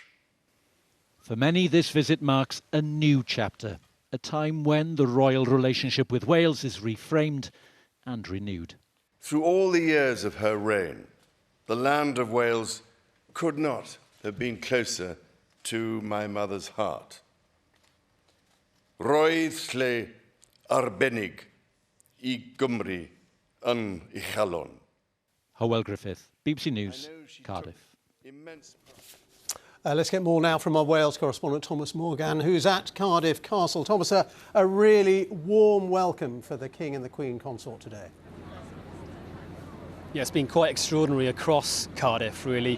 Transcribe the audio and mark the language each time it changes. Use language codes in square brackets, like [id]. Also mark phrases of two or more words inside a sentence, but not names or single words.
[en] For many, this visit marks a new chapter, a time when the royal relationship with Wales is reframed and renewed. Through all the years of her reign, the land of Wales could not have been closer to my mother's heart. [cy] Roedd lle arbennig I Gymru yn ei chalon. [en] Hywel Griffith, BBC News, Cardiff. Let's get more now from our Wales correspondent Thomas Morgan, who's at Cardiff Castle. Thomas, a really warm welcome for the King and the Queen consort today. Yeah, it's been quite extraordinary across Cardiff, really.